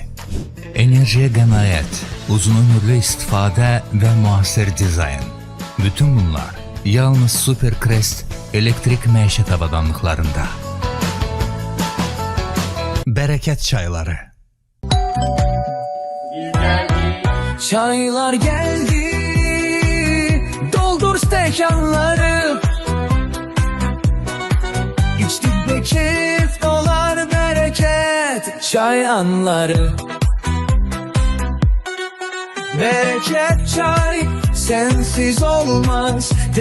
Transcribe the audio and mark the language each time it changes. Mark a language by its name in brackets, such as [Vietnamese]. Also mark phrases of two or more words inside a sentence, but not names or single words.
[Azerbaijani] Enerjiyə qənaət, uzun ömürlü istifadə və müasir dizayn. Bütün bunlar yalnız Supercrest elektrik məişət avadanlıqlarında. Bərəkət çayları. [Turkish] Çaylar geldi, doldur stekanları. İçtik ve keyif dolar bereket. Çay anları. Bereket çay sensiz olmaz.